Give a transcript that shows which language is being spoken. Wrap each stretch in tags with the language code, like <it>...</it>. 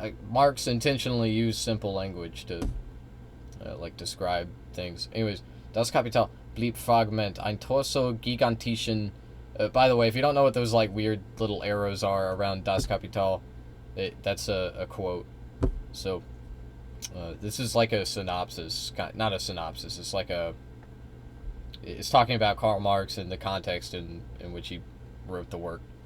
<en>Marx intentionally used simple language to like describe things. Anyways,</en> <de>Das Kapital blieb Fragment, ein Torso gigantischen.</de> <en>By the way, if you don't know what those like weird little arrows are around Das Kapital, that's a quote. So this is like a synopsis, not a synopsis. It's like it's talking about Karl Marx in the context in which he wrote the work.</en>